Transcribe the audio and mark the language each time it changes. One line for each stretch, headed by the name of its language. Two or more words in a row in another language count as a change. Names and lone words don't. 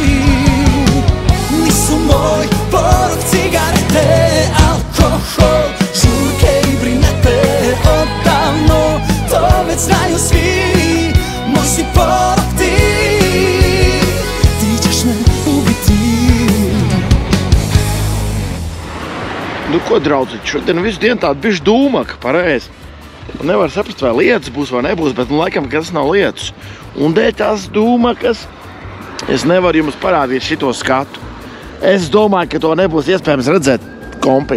Serbian: Nisu moj porok cigarete, alkohol, žurke i brinete. Odavno to već znaju svi, moj si porok ti. Ti ćeš me ubiti.
Latvian: Nu ko, draudziņ, šodien visu dienu tāda bišķi dūmaka, pareizi. Nevar saprast, vai lietas būs vai nebūs, bet laikam, ka tas nav lietas. Un dēļ tās dūmakas es nevaru jums parādīt šito skatu. Es domāju, ka to nebūs iespējams redzēt kompī.